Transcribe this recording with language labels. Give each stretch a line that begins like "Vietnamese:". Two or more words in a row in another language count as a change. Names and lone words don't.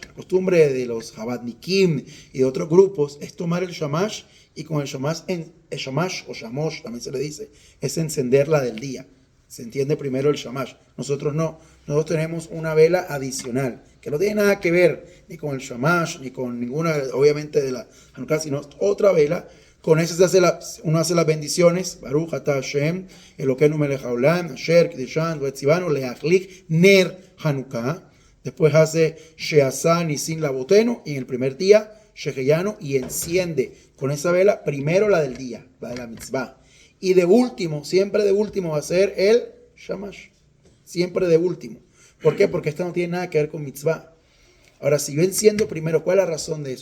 Spanish: La costumbre de los Jabadnikim y de otros grupos es tomar el shamash y con el shamash o shamosh, también se le dice, es encender la del día. Se entiende primero el shamash. Nosotros no. Nosotros tenemos una vela adicional que no tiene nada que ver ni con el shamash ni con ninguna, obviamente, de la Hanukkah, sino otra vela. Con eso uno hace las bendiciones.
Hebrew: ברוך אתה השם, אלקינו מלך העולם, אשר קדשנו וצונו להדליק נר חנוכה.
Spanish: Después hace
Hebrew: שעשה נסים לאבותינו,
Spanish: y en el primer día Sheheyanu, y enciende con esa vela primero la del día, la de la mitzvah. Y de último, siempre de último, va a ser el shamash. Siempre de último. ¿Por qué? Porque esta no tiene nada que ver con mitzvah. Ahora, si yo enciendo primero, ¿cuál es la razón de eso?